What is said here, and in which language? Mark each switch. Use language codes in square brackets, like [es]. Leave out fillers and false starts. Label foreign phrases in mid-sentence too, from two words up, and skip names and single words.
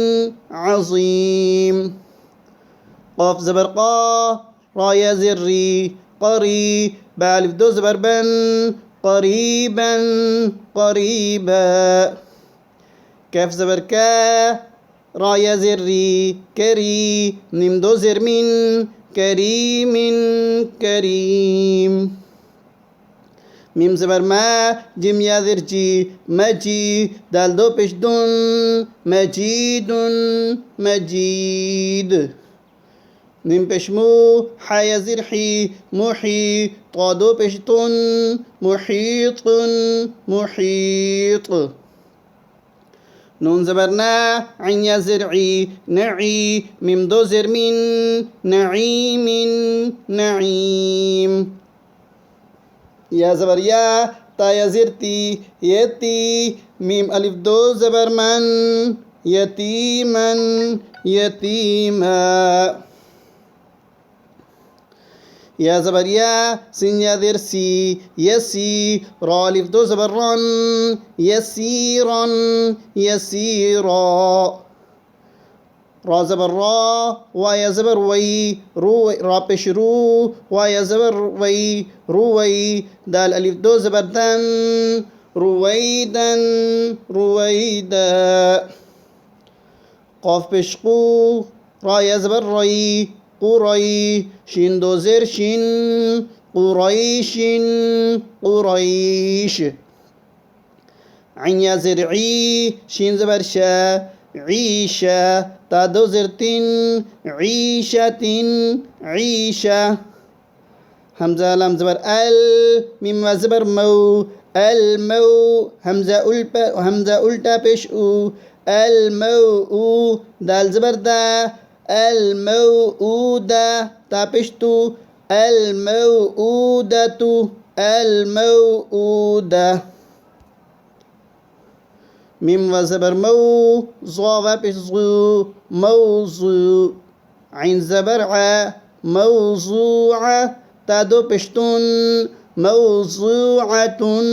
[ur] عظیم قاف زبر قا را یا زر ری قری با الف دو زبر بن قریبا قریبا کاف زبر کا را یا زر ری کری میم دو زر من کریم کریم میم زبر ما جیم یا زر جی مجی دال دو پیش دن مجید مجید میم پیش مو حا یا زر حی محی طا دو پیش تن محیط محیط نون زبر نا عین یا زر عی نعی میم دو زر من نعیم نعیم یا زبر یا تا یا زر تی یتی میم الف دو زبر من یتیما یتیما یا زبر یا سین یا زر سی یسی را الف دو زبر رن یسیرا یسیرا را زبر را و یا زبر وی رو را پیش رو و یا زبر وی روی دال الف دو زبر دن رویدن رویدا قاف پیش قو را یا زبر ری قری شین دو زر شین قریش قریش عین یا زر عی شین زبر شا عیشا تا دو زر تن عیشة عیشة همزة لام زبر ال میم و زبر مو المو همزة الٹا پیش او المو دال زبر دا الموءودة تا پیش تو الموءودة الموءودة میم و زبر مو ظا و پیش ظو موضوع عین زبر ع موضوعة تا دو پشتون موضوعة